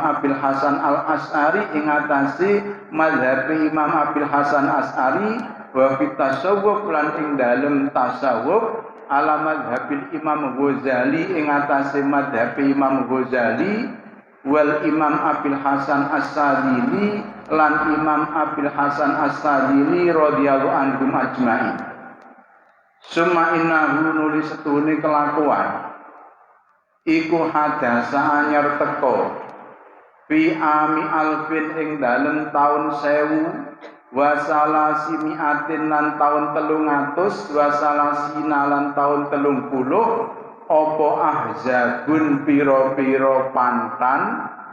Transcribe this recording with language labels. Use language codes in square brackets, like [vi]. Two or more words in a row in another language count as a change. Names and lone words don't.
[jv] Abil Hasan Al-Asy'ari ing atase madhab Imam Abil Hasan Asy'ari [ar] وفي تصوف [jv] lan ing dalem tasawuf [ar] على مذهب [jv] Imam Ghazali ing atase madhab Imam Ghazali [ar] والإمام [jv] Abil Hasan As-Sadili lan Imam Abil Hasan As-Sadili [ar] رضي الله عنهم أجمعين. ثم إنه [jv] nuli setune kelakuan iku hadasa anyar teko [ar] في عام ألف [jv] ing dalem taun 1000 [ar] وثلاثمائة [jv] lan taun 300 [ar] وثلاثين [jv] lan taun 30 apa ahzabun pira-pira pantan